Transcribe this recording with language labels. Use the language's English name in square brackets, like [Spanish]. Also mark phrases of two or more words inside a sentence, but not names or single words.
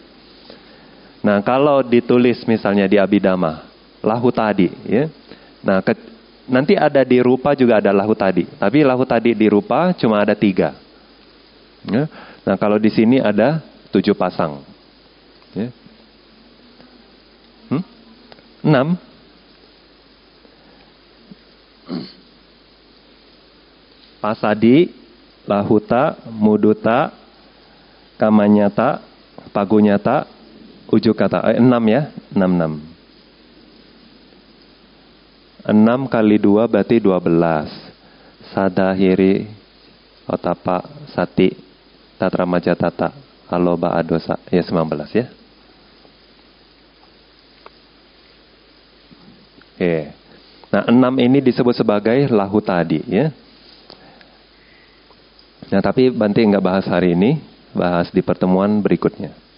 [Indonesian] Nah, kalau ditulis misalnya di Abhidhamma, lahutadi, ya. Nah, nanti ada di rupa juga ada lahutadi. Tapi lahutadi di rupa cuma ada 3. Ya. Nah kalau di sini ada 7 pasang. Ya. 6. [Pali] Pasadi, lahuta, muduta, kamanyata, pagunyata, ujukata. [Indonesian] 6 ya, 6. 6 kali 2 berarti 12. [Pali] Sadahiri, otapa, sati, tatramaja tata, aloba adosa. [Indonesian] Ya 19 ya. Oke. Nah 6 ini disebut sebagai lahutadi ya. Nah tapi Bante nggak bahas hari ini. Bahas di pertemuan berikutnya.